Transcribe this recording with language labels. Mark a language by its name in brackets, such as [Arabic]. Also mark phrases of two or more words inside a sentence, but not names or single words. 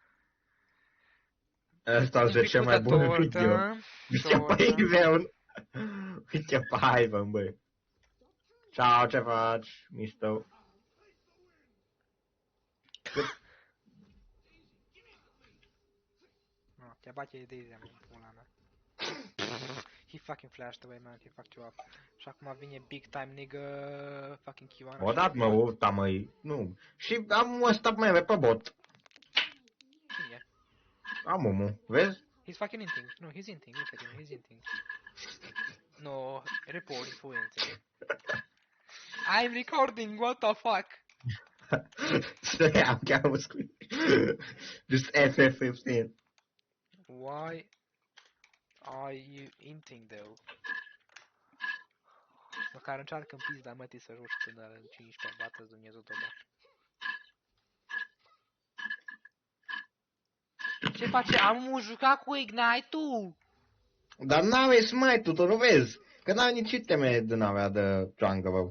[Romanian] Ăsta e cel mai bun video. Uite pe Iveun. Uite pe Ivan, băi. Ciao, ce faci, mișto? No, te bate Daisy, mă, pula mea. [English] He fucking flashed away, man. He fucked you up. [Romanian] Și acum vine [English] big time nigga fucking Kiwana. [Romanian] O dat, mă, uita, măi. Nu. Și am ăsta mai pe bot. Cine e? Am omul, vezi? [English] He's fucking inting. No, he's inting. Look at him. He's inting. No, report influencing. I'm recording. What the fuck? [Romanian] Am chiar un screen. Just FF15. [English] Why are you inting though? [Romanian] Măcar încearcă în pizda mătii să joci până la 15, bată Dumnezeu toba. Ce face? Am jucat cu Ignite-ul! Dar n-aveai smite-ul, tu nu vezi? Că n-ai nici iteme din avea de jungle, bă.